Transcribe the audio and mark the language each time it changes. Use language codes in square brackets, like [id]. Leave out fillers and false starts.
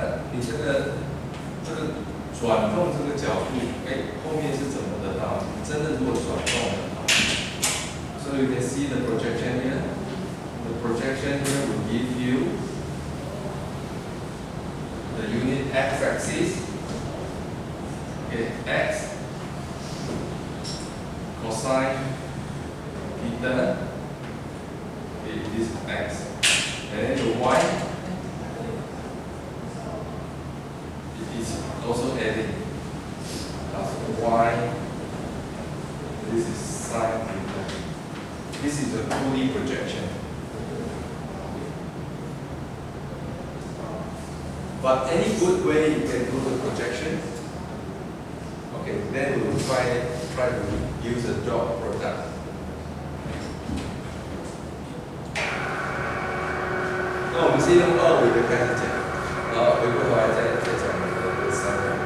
[zh] 你这个转动这个角度，后面是怎么得到？你真的如果转动的话 [en] ，so you can see the projection here. The projection here will give you the unit x-axis. Okay, x cosine theta. Okay, this is x, and then the y. It is also adding plus y. This is sine theta. This is the 2D projection. But any good way you can do the projection. Okay, then we will try to use a dot product. [zh] 那我们先用二维的开始讲，然后回过头来再讲我们的三维。